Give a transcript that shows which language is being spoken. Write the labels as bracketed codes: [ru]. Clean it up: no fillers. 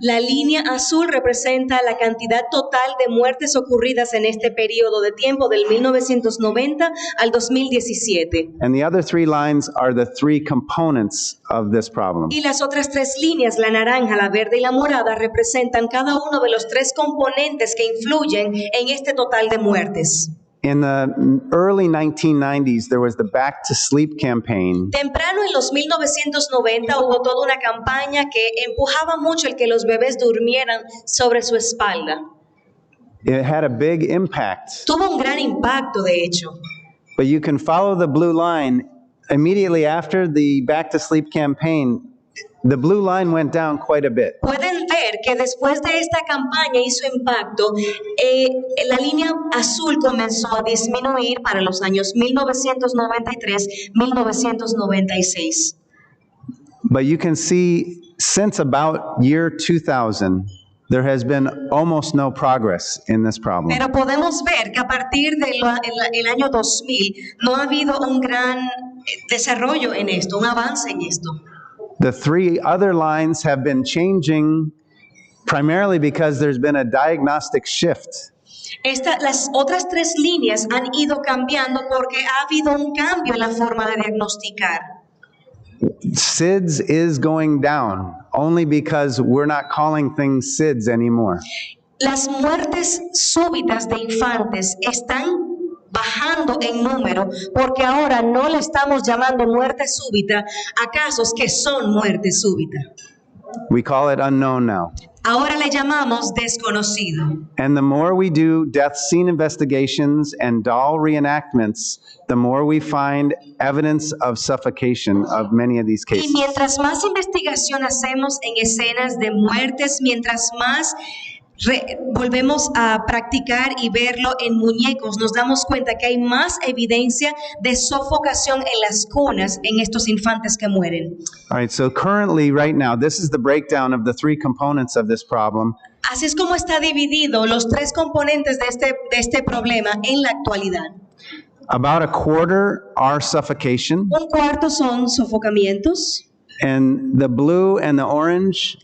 [es] La línea azul representa la cantidad total de muertes ocurridas en este periodo de tiempo del 1990 al 2017. [en] And the other three lines are the three components of this problem. [es] Y las otras 3 líneas, la naranja, la verde y la morada, representan cada uno de los 3 componentes que influyen en este total de muertes. [en] In the early 1990s, there was the Back to Sleep campaign. [es] Temprano en los 1990 hubo toda una campaña que empujaba mucho el que los bebés durmieran sobre su espalda. [en] It had a big impact, [es] Tuvo un gran impacto, de hecho. [en] but you can follow the blue line. Immediately after the Back to Sleep campaign, the blue line went down quite a bit. [es] Pueden ver que después de esta campaña hizo impacto, la línea azul comenzó a disminuir para los años 1993-1996. [en] But you can see since about year 2000, there has been almost no progress in this problem. [es] Pero podemos ver que a partir del año 2000 no ha habido un gran desarrollo en esto, un avance en esto. [en] The three other lines have been changing primarily because there's been a diagnostic shift [es] Las otras tres líneas han ido cambiando porque ha habido un cambio en la forma de diagnosticar. [en] SIDS is going down only because we're not calling things SIDS anymore. [es] Las muertes súbitas de infantes están bajando en número porque ahora no le estamos llamando muerte súbita a casos que son muerte súbita. [en] We call it unknown now. [es] Ahora le llamamos desconocido. [en] And the more we do death scene investigations and doll reenactments, the more we find evidence of suffocation of many of these [es] Y [en] cases. [es] mientras más investigación hacemos en escenas de muertes, mientras más volvemos a practicar y verlo en muñecos, nos damos cuenta que hay más evidencia de sofocación en las cunas en estos infantes que mueren. [en] All right, so currently, right now, this is the breakdown of the three components of this problem. [es] Así es como está dividido los tres componentes de este problema en la actualidad. [en] About a quarter are suffocation, [es] Un cuarto son sofocamientos. [en] and the blue and the orange